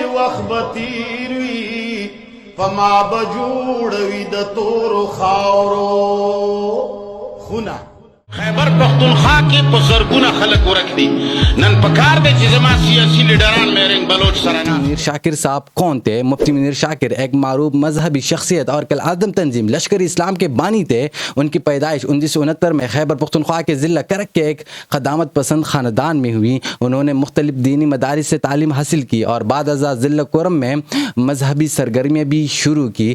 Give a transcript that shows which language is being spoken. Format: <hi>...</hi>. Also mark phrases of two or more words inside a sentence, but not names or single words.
<ps>وخت بتیروی فما بجوڑوی د تورو خاورو خونا خیبر پختونخوا کې په زرګونه خلک ورک دي نن پکار دی چې زما سیاسي لیډران میرنګ بلوچ سره نه</ps> <ur>منیر شاکر صاحب کون تھے؟ مفتی منیر شاکر ایک معروف مذہبی شخصیت اور کالعدم تنظیم لشکر اسلام کے بانی تھے. ان کی پیدائش 1969 میں خیبر پختونخوا کے ضلع کرک کے ایک قدامت پسند خاندان میں ہوئی. انہوں نے مختلف دینی مدارس سے تعلیم حاصل کی اور بعد ازاں ضلع کورم میں مذہبی سرگرمیاں بھی شروع کی.</ur>